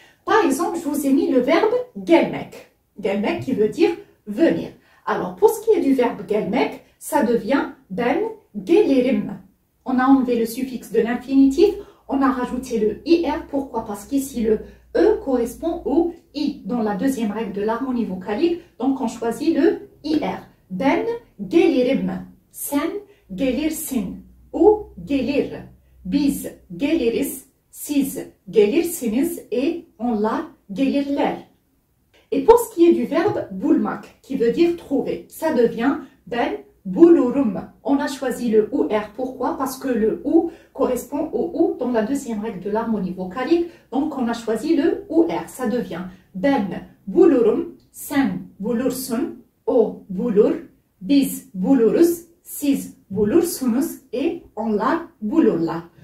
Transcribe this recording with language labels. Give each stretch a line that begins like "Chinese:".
French: Par exemple, je vous ai mis le verbe gelmek. Gelmek qui veut dire venir. Alors, pour ce qui est du verbe gelmek, ça devient
Turkish: ben gelirim.
French: On a enlevé le suffixe de l'infinitif, on a rajouté le IR. Pourquoi? Parce qu'ici, le E correspond au I dans la deuxième règle de l'harmonie vocalique. Donc, on choisit le IR.
Turkish: Ben gelirim, sen gelirsin, o gelir, biz geliriz, siz gelirsiniz et onlar gelirler.
French: Et pour ce qui est du verbe bulmak, qui veut dire trouver, ça devient
Turkish: ben bulurum.
French: On a choisi le OR. Pourquoi? Parce que le OU correspond au OU dans la deuxième règle de l'harmonie vocalique. Donc, on a choisi le OR. Ça devient
Turkish: ben bulurum, sen bulursun, o bulur, biz buluruz, siz bulursunuz et onlar bulurlar.